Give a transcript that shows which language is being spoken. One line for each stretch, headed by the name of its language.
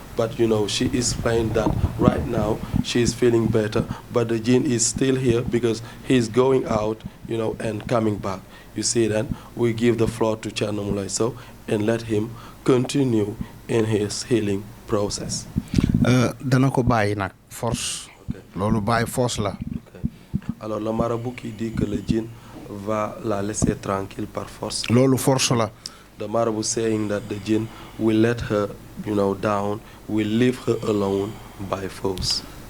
English: But she explained that right now she is feeling better, but the jinn is still here because he's going out, and coming back. You see, then we give the floor to Thierno Moulay Sow and let him continue in his healing process.
Wolof: dana ko bàyyi nag force. loolu bàyyi force la.
French: Alors le marabout qui dit que le djinn va la laisser tranquille par force.
Wolof: loolu force la.
English: The marabout saying that the jinn will let her, down, will leave her alone by force.